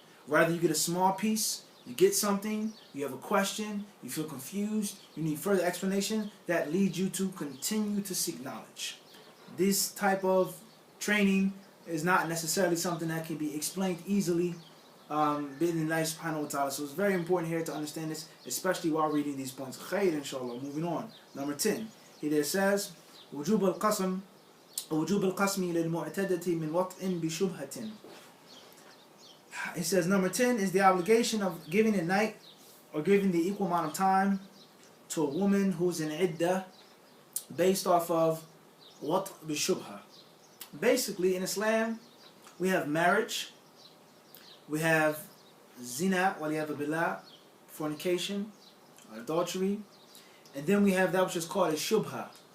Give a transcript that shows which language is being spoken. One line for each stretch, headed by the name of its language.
English: Rather, you get a small piece, you get something, you have a question, you feel confused, you need further explanation, that leads you to continue to seek knowledge. This type of training is not necessarily something that can be explained easily bi'idhnillahi subhanahu wa ta'ala. So it's very important here to understand this, especially while reading these points. Khair, inshallah. Moving on. Number 10. He there says,
Arabic: وجوب القسم للمعتدة من وطء بشبهة.
English: He says number 10 is the obligation of giving a night or giving the equal amount of time to a woman who's in iddah based off of wat' bishubha. Basically, in Islam, we have marriage, we have zina, waliyadhu billah, fornication, adultery, and then we have that which is called a shubha.